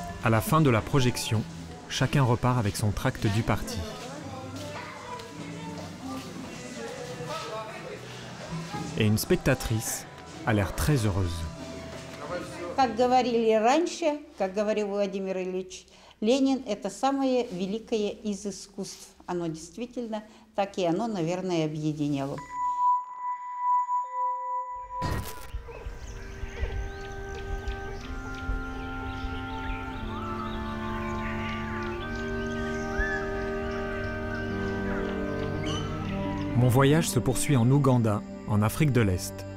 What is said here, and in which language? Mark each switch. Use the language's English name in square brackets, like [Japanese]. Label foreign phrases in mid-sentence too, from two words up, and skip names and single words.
[French] À la fin de la projection, chacun repart avec son tract du parti. Et une spectatrice a l'air très heureuse. [Russian] Как говорили раньше, как говорил Владимир Ильич Ленин, это самое великое из искусств. Оно действительно так и оно, наверное, объединяло. [French] Mon voyage se poursuit en Ouganda, en Afrique de l'Est.